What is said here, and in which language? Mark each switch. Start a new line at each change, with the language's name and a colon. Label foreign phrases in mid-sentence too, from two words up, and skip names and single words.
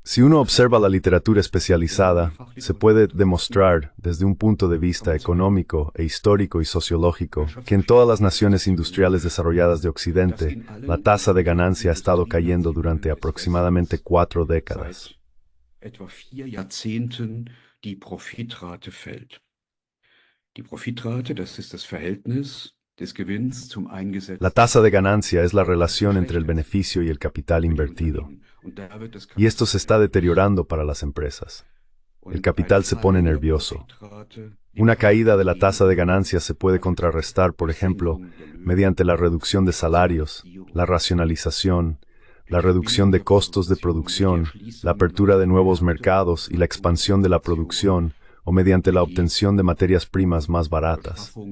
Spanish: Si uno observa la literatura especializada, se puede demostrar, desde un punto de vista económico e histórico y sociológico, que en todas las naciones industriales desarrolladas de Occidente, la tasa de ganancia ha estado cayendo durante aproximadamente 4 décadas.
German: etwa 4 Jahrzehnten die Profitrate fällt. Die Profitrate, das ist das Verhältnis des Gewinns zum eingesetzten.
Spanish: La tasa de ganancia es la relación entre el beneficio y el capital invertido. Y esto se está deteriorando para las empresas. El capital se pone nervioso. Una caída de la tasa de ganancia se puede contrarrestar, por ejemplo, mediante la reducción de salarios, la racionalización, la reducción de costos de producción, la apertura de nuevos mercados y la expansión de la producción, o mediante la obtención de materias primas más baratas.